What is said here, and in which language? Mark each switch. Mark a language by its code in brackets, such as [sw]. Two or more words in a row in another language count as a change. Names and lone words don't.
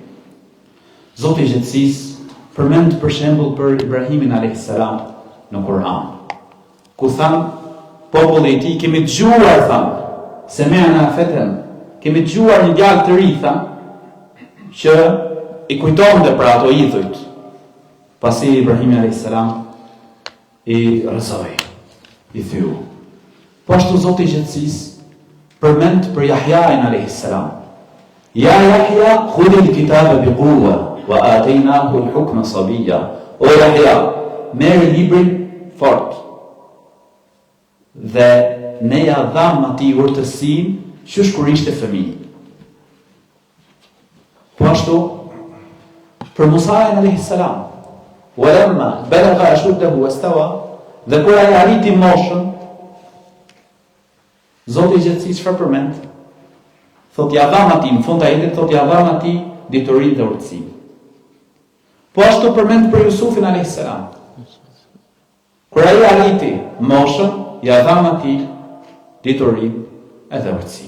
[sq] Zoti i gjithësisë përmend për shembull për Ibrahimin [ar] عليه السلام [sq] në Kur'an, ku than populli i tij kemi dëgjuar than se mëna feten, kemi dëgjuar një djalë të ri than që i kujtonte për ato idhujt. Pasi Ibrahimi [ar] عليه السلام [sq] i rrezoi, i thyu. Po ashtu Zoti i gjithësisë përmend për Yahyain [ar] عليه السلام. يا يحيى خذ الكتاب بقوة وآتيناه الحكم صبيا. [sq] O Yahya, merr librin fort. Dhe ne ja dham atij urtësinë qysh kur ishte fëmijë. Po ashtu për Musa [ar] عليه السلام ولما بلغ أشده واستوى, [sq] dhe kur ai arriti moshën, Zoti i gjithësisë çfarë përmend? Thot ja dham atij në fund ajetit, thot ja dham atij diturinë dhe urtësinë. Po ashtu përmend për Jusufin [ar] عليه السلام. [sq] Kur ai arriti moshën, ja dham atij diturinë edhe urtësinë.